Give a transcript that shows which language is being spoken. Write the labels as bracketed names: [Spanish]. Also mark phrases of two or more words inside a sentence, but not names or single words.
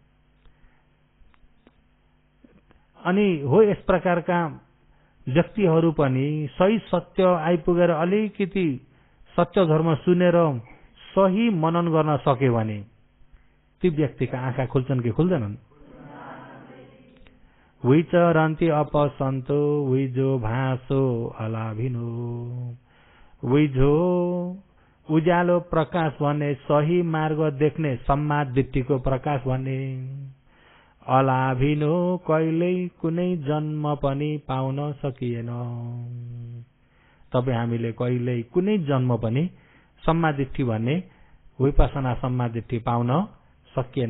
[Nepali] अनि हो यस प्रकारका व्यक्तिहरू पनि सही सत्य आइपुगेर अलिकति सत्य धर्म सुनेर सही मनन गर्न सके भने ती व्यक्तिका आँखा खुल्छन् कि खुल्दैनन्? [Pali] विचरन्ति अपसन्तो विजो भासो अलाभिनो। [Nepali] विजो उज्यालो प्रकाश भन्ने, सही मार्ग देख्ने सम्माद दृष्टिको प्रकाश भन्ने। अलाभिनो कहिल्यै कुनै जन्म पनि पाउन सकिएन। तपाईँ हामीले कहिल्यै कुनै जन्म पनि सम्मादृष्टि भन्ने विपसना सम्मादृष्टि पाउन सकिएन।